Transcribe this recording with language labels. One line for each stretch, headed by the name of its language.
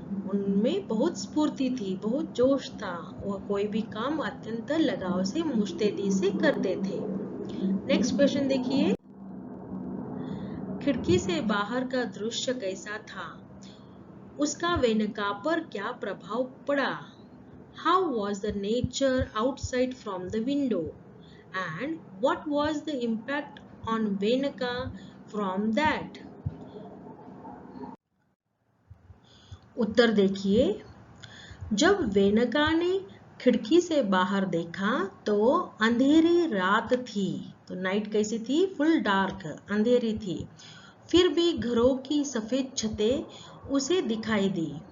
Hindi: उनमें बहुत स्फूर्ति थी, बहुत जोश था। वह कोई भी काम अत्यंत लगाव से, मुस्तैदी से करते थे। नेक्स्ट क्वेश्चन देखिए, खिड़की से बाहर का दृश्य कैसा था? उसका वेनका पर क्या प्रभाव पड़ा?
English: How was the nature outside from the window? And what was the impact on Venaka from that?
Hindi: उत्तर देखिए, जब वेनका ने खिड़की से बाहर देखा तो अंधेरी रात थी। तो नाइट कैसी थी?
English: full dark,
Hindi: अंधेरी थी। फिर भी घरों की सफेद छतें उसे दिखाई दी।